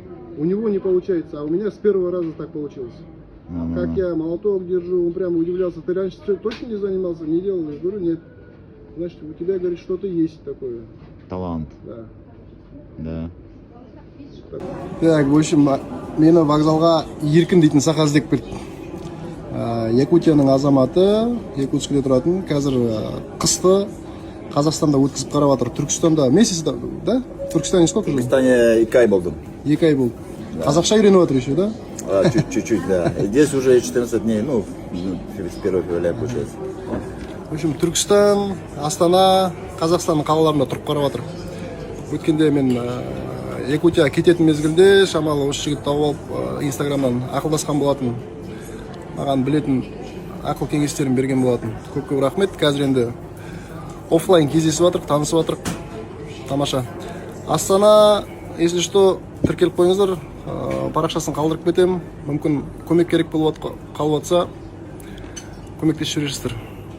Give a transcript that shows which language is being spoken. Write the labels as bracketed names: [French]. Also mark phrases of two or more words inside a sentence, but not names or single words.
[Russian] У него не получается, а у меня с первого раза так получилось. Как я молоток держу, он прямо удивлялся. Ты раньше точно не занимался, не делал? Я говорю, нет. Значит, у тебя, говорит, что-то есть такое. Талант. Да. Так, в общем, [Kazakh] мені вокзалға Еркін дейтін сақа іздеп келді. Якутияның азаматы, Якутскіде тұратын, қазір қысты Қазақстанда өткізіп қарап жатыр. [Russian] Түркістанда месяц, да? В Түркістане сколько жил? В Түркістане [Kazakh] 2 ай болдым. 2 ай болды. Қазақша үйреніп жатыр [Russian] еще, да? Чуть-чуть, да. Здесь уже 14 дней, с 1 февраля получается. В общем, [Kazakh] Түркістан, Астана, Қазақстанның қалаларында тұрып қарап жатыр. Өткенде мен Якутия кететін мезгілде шамалы осы жігіт тауып алып инстаграмнан ақылдасқан болатын. Маған білетін ақыл кеңестерін берген болатын. Көп рахмет. Қазір енді офлайн кездесіп жатырық, танысып жатырық. Тамаша. Астана, [Russian] если что, [Kazakh] тіркеліп қойыңыздар. Парақшасын қалдырып кетемін. Мүмкін көмек керек болып қалып жатса, көмектесіп жүресіздер.